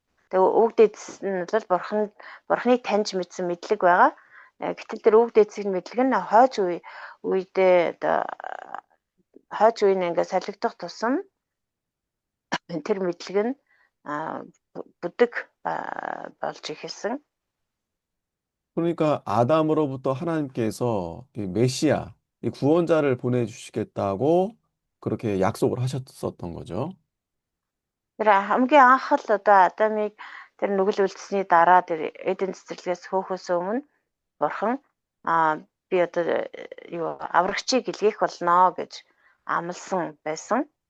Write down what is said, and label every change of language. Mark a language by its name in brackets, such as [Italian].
[Mongolian] Тэгээ өвөг дээдс нь бол бурхны таньж мэдсэн мэдлэг байгаа. Гэтэл тэр өвөг дээдсийн мэдлэг нь хойч үедээ одоо хойч үеийн ингээд солигдох тусам тэр мэдлэг нь бүдэг болж эхэлсэн. [Korean] 그러니까 아담으로부터 하나님께서 이 메시아, 이 구원자를 보내주시겠다고 그렇게 약속을 하셨었던 거죠. [Mongolian] Тэр хамгийн анх л одоо Адамыг тэр нүгэл үлдсэний дараа тэр Эден цэцэрлэгээс хөөхөөс өмнө бурхан би одоо юу аврагчийг илгээх болно гэж амласан байсан.